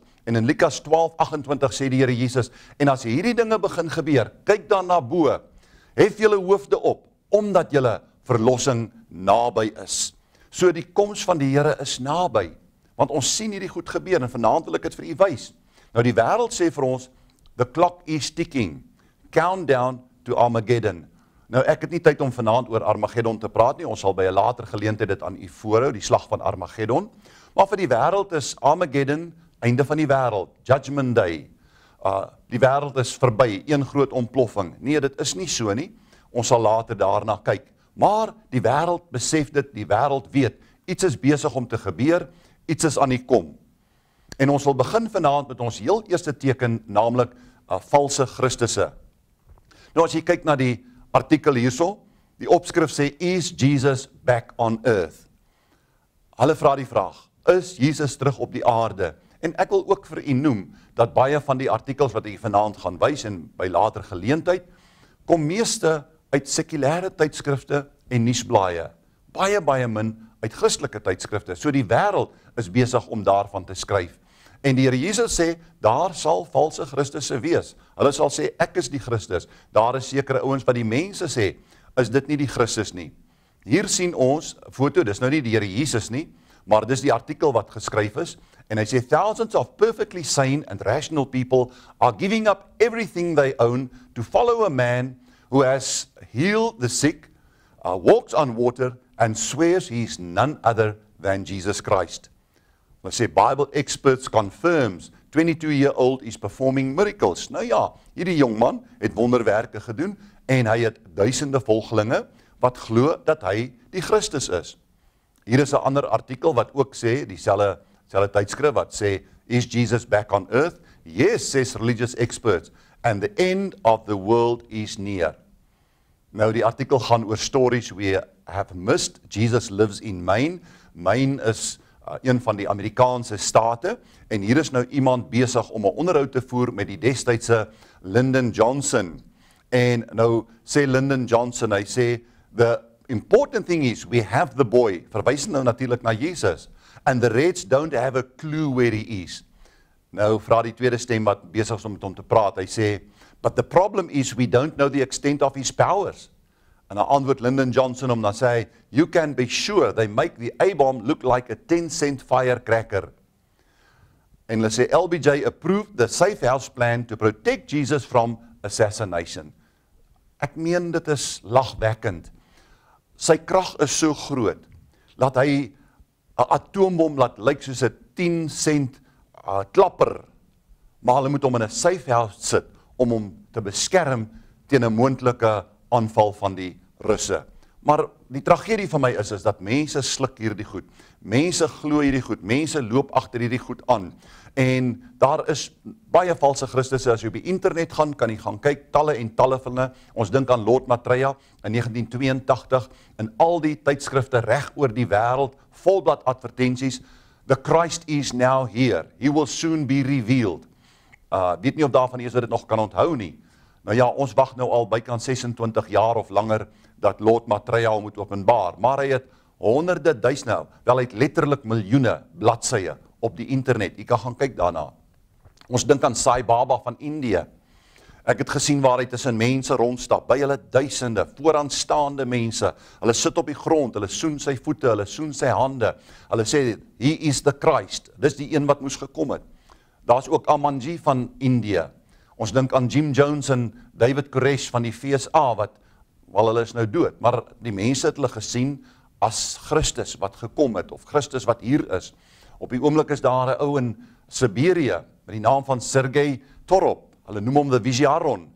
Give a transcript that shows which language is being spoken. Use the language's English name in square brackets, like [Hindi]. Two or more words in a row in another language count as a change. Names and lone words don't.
[Afrikaans] En in Lukas 12:28 sê die Here Jesus, en as hierdie dinge begin gebeur, kyk dan na bo, hef julle hoofde op, omdat julle verlossing naby is. So die koms van die Here is naby, want ons sien hierdie goed gebeur, en vanaand wil ek dit vir u wys. Nou die wêreld sê vir ons, [English] the clock is ticking, countdown to Armageddon. [Afrikaans] Nou ek het nie tyd om vanaand oor Armageddon te praat nie, ons sal by 'n later geleentheid dit aan u voorhou, die slag van Armageddon, maar vir die wêreld is Armageddon, einde van die wêreld, [English] Judgment Day, [Afrikaans] die wêreld is verby, een groot ontploffing. Nee, dit is nie so nie, ons sal later daarna kyk, maar die wêreld besef dit, die wêreld weet, iets is besig om te gebeur, iets is aan die kom. En ons wil begin vanaand met ons heel eerste teken, naamlik valse Christusse. Nou as jy kyk na die artikel hierso, die opskrif sê, is Jesus [English] back on earth? [Afrikaans] Hulle vra die vraag, is Jesus terug op die aarde? En ek wil ook vir u noem, dat baie van die artikels wat ek vanaand gaan wys, en by later geleentheid, kom meeste uit sekulêre tydskrifte en nuusblaaie. Baie min uit Christelike tydskrifte. So die wêreld is besig om daarvan te skryf. En die Here Jesus sê, daar sal valse Christusse wees. Hulle sal sê, ek is die Christus. Daar is sekere ouens wat die mense sê, is dit nie die Christus nie. Hier sien ons, foto, dis nou nie die Here Jesus nie, maar dis die artikel wat geskryf is, en hy sê, [English] thousands of perfectly sane and rational people are giving up everything they own to follow a man who has healed the sick, walks on water, and swears he is none other than Jesus Christ. [Afrikaans] Hulle sê, [English] Bible experts confirms 22-year-old is performing miracles. [Afrikaans] Nou ja, hierdie jongman het wonderwerke gedoen, en hy het duisende volgelinge, wat glo dat hy die Christus is. Hier is 'n ander artikel wat ook sê, dieselfde tydskrif wat sê, is Jesus [English] back on earth? Yes, says religious experts, and the end of the world is near. [Afrikaans] Nou die artikel gaan oor [English] stories we have missed. Jesus lives in Maine. [Afrikaans] Maine is een van die Amerikaanse state, en hier is nou iemand besig om 'n onderhoud te voer met die destydse Lyndon Johnson. En nou sê Lyndon Johnson, hy sê, [English] the important thing is, we have the boy, [Afrikaans] verwys nou natuurlik na Jesus, [English] and the Reds don't have a clue where he is. [Afrikaans] Nou vra die tweede stem wat besig is om met hom te praat, hy sê, [English] but the problem is, we don't know the extent of his powers. [Afrikaans] En dan antwoord Lyndon Johnson om dan sê hy, [English] you can be sure they make the A-bomb look like a 10-cent firecracker. [Afrikaans] En hulle sê LBJ [English] approved the safe house plan to protect Jesus from a assassination. [Afrikaans] Ek meen dit is lagwekkend. Sy krag is so groot, dat hy 'n atoombom laat lyk soos 'n 10 cent klapper, maar hulle moet hom in 'n [English] safe house [Afrikaans] sit, om hom te beskerm teen 'n moontlike aanval van die Russe. Maar die tragedie van my is dat mense sluk hierdie goed. Mense glo hierdie goed. Mense loop agter hierdie goed aan. En daar is baie valse Christusse. As jy op die internet gaan, kan jy gaan kyk, talle en talle van hulle. Ons dink aan Lord Maitreya in 1982, in al die tydskrifte reg oor die wêreld, volblad advertensies. [English] The Christ is now here. He will soon be revealed. [Afrikaans] Weet nie of daarvan eers wat dit nog kan onthou nie. Nou ja, ons wag nou al bykans 26 jaar of langer dat Lord Maitreya hom moet openbaar, maar hy het honderde duisende, wel hy het letterlik miljoene bladsye op die internet. Jy kan gaan kyk daarna. Ons dink aan Sai Baba van Indië. Ek het gesien waar hy tussen mense rondstap, by hulle duisende, vooraanstaande mense. Hulle sit op die grond, hulle soen sy voete, hulle soen sy hande. Hulle sê, [English] he is the Christ. [Afrikaans] Dis die een wat moes gekom het. Daar's ook Amanji van Indië. Ons dink aan Jim Jones en David Koresh van die FSA, wel hulle is nou dood, maar die mense het hulle gesien as Christus wat gekom het, of Christus wat hier is. Op die oomblik is daar 'n ou in Siberië, met die naam van Sergei Torop, hulle noem hom die Viziaron.